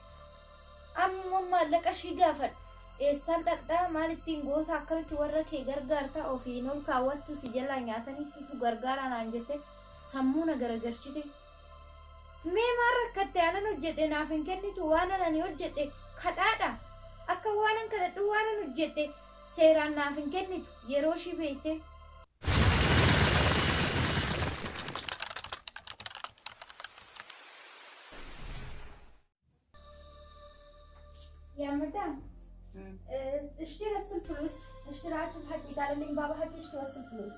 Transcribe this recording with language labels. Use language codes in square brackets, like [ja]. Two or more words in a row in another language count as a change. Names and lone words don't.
[om] Amma maallaqa ishii gaafadha. Eessaan dhaqxaa maal ittiin goota akkamitti warra kee gargaarta ofiin ol kaawwattu si jalaa nyaatanii situ gargaara naan jette sammuu na garagalchite. Mee maal rakkatte anan hojjedhe naaf hin kennitu waan ani hojjedhe kadhaadha. Akka waanan kadhadhu waanan hojjedhe seeraan naaf hin kennitu yeroo ishii beekte. [ar] يا مدام اشتري الفلوس اشتري عدسة حقي قال لي بابا حقي اشتري الفلوس.